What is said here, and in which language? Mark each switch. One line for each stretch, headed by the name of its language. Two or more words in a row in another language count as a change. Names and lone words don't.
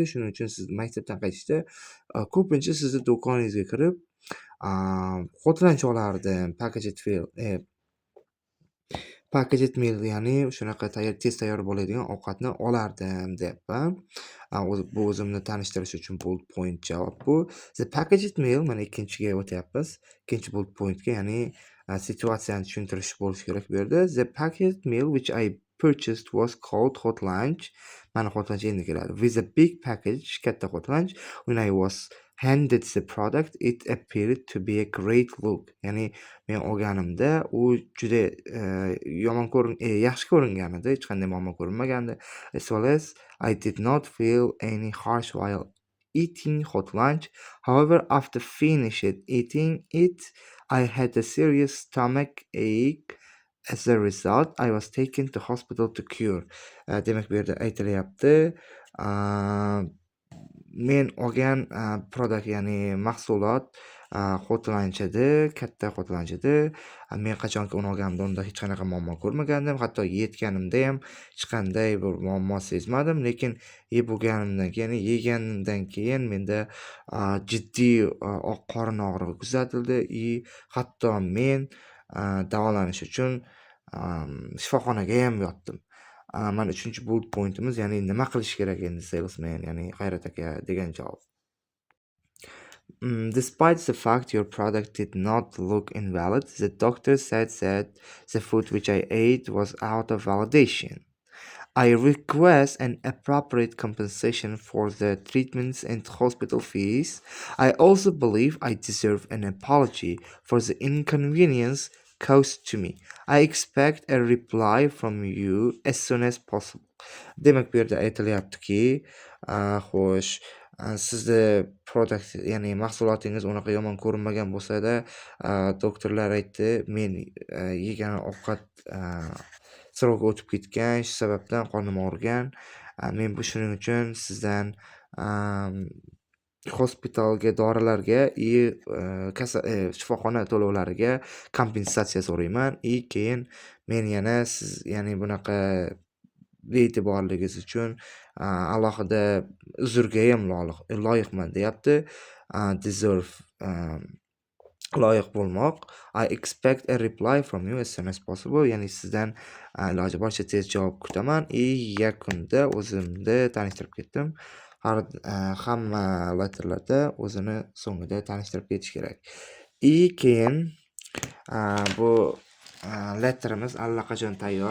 Uzbek: Shuning uchun siz maktabdan qaytishda ko'pincha sizni do'koningizga kirib qotlanch olardim.
English: Packaged meal,
Uzbek: ya'ni shunaqa tez tayyor bo'ladigan ovqatni olardim deyapman. Bu o'zimni tanishtirish uchun
English: bullet point
Uzbek: javob bu.
English: The packaged meal,
Uzbek: mana ikkinchiga o'tyapmiz. Ikkinchi
English: bullet pointga,
Uzbek: ya'ni situatsiyani tushuntirish bo'lishi kerak bu yerda.
English: The packaged meal which I purchased was called hot lunch.
Uzbek: Mana
English: hot lunch
Uzbek: endi keladi.
English: With a big package, katta hot lunch. When I was handed the product, it appeared to be a great look.
Uzbek: Ya'ni men olganimda u juda yaxshi ko'ringan edi, hech qanday muammo ko'rinmagandi.
English: As well as I did not feel any harsh while eating hot lunch. However, after finishing eating it, I had a serious stomach ache. As a result, I was taken to hospital to cure.
Uzbek: Demak, bu yerda aytilyapti, men olgan product, ya'ni mahsulot qotlanchada, katta qotlanchada. Men qachonki uni olganimda unda hech qanaqa muammo ko'rmagandim. Hatto yetganimda ham hech qanday bir muammo sezmadim. Lekin yeb bo'lganimdan keyin, yeganimdan keyin menda jiddiy oq qorin og'rig'i kuzatildi. Hatto men davolanish uchun shifoxonaga ham yotdim. Mana 3-
English: bullet pointimiz,
Uzbek: ya'ni nima qilish kerak endi salesman, ya'ni G'ayrat aka degan javob.
English: Despite the fact your product did not look invalid, the doctor said that the food which I ate was out of validation. I request an appropriate compensation for the treatments and hospital fees. I also believe I deserve an apology for the inconvenience caused to me. I expect a reply from you as soon as possible.
Uzbek: Demak, bu yerda aytilyaptiki, xo'sh, sizni product, ya'ni mahsulotingiz unaqa yomon ko'rinmagan bo'lsa-da, doktorlar aytdi, men yegan ovqat srogi o'tib ketgan, shu sababdan qornim og'rigan. Men shuning uchun sizdan hospitalga, dorilarga shifoxona to'lovlariga kompensatsiya so'rayman. Keyin men yana siz, ya'ni bunaqa be'tiborligingiz uchun alohida uzrga ham loyiqman deyapti. Deserve loyiq bo'lmoq.
English: I expect a reply from you as soon as possible.
Uzbek: Ya'ni sizdan iloji boricha tez javob kutaman. Yakunda o'zimni tanishtirib ketdim. Hamma letterlarda o'zini so'ngida tanishtirib ketish kerak. Keyin bu letterimiz allaqachon tayyor.